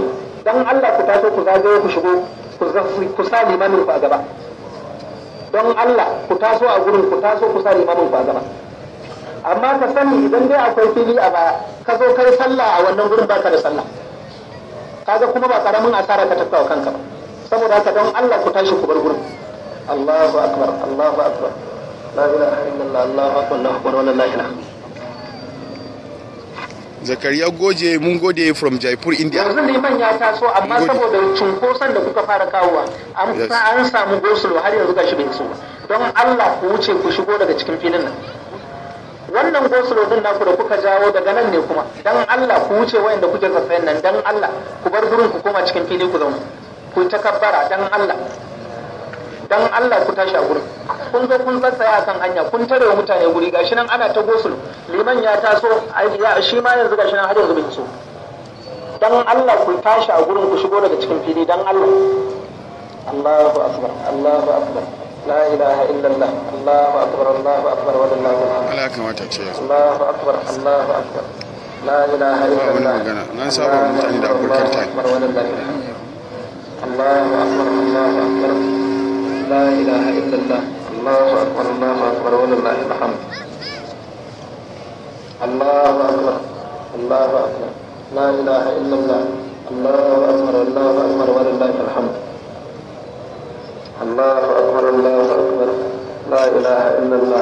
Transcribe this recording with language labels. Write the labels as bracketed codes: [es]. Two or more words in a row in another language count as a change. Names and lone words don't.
[ha] Dan Allah ku taso ku zagaye ku shigo ku sa limamin ku a gaba. don Allah ku taso a gurin, ku taso ku sa limamin ku a gaba. Amma ka sani idan dai akwai fili a baya ka zo kai sallah a wannan gurin baka da sallah, kaga kuma ba karamin asara ka tafka wa kanka ba. Saboda haka don Allah ku tashi ku bar gurin. [ar] الله أكبر، الله أكبر، لا إله إلا الله، الله أكبر، الله أكبر, wallahi la. [ha] Zakariya Goje mun gode from Jaipur, India. Yanzu liman ya taso amma saboda cunkoson da kuka fara kawowa an samu gosulo har yanzu gashi bai iso ba. Don Allah ku wuce ku shigo daga cikin filin nan. Wannan gosulo din naku da kuka jawo daga nan ne kuma. Dan Allah ku wuce wayanda kuke tsafayen nan, dan Allah ku bar gurin ku koma cikin fili ku zauna. Ku takabbara dan Allah. Dan Allah ku tashi a gurin. Kun zo kun tsaya kan hanya, kun tare wa mutane guri, gashi nan ana ta gosulo. Liman ya taso, shi ma yanzu gashi nan har yanzu bai iso. Dan Allah ku tashi a gurin ku shigo daga cikin fili dan Allah. [ar] الله أكبر، الله أكبر. لا إله إلا الله، الله أكبر، الله أكبر, ولله الحمد. [ha] Allah kamata ce yanzu. [ar] الله أكبر، الله أكبر. لا إله إلا الله. [ha] Nan saba mutane da [en] African time. [ar] الله أكبر، الله أكبر. لا إله إلا الله. الله أكبر، الله أكبر, ولله الحمد. الله أكبر، الله أكبر. لا إله إلا الله. الله أكبر، الله أكبر، ولله الحمد. الله أكبر، الله أكبر، لا إله إلا الله.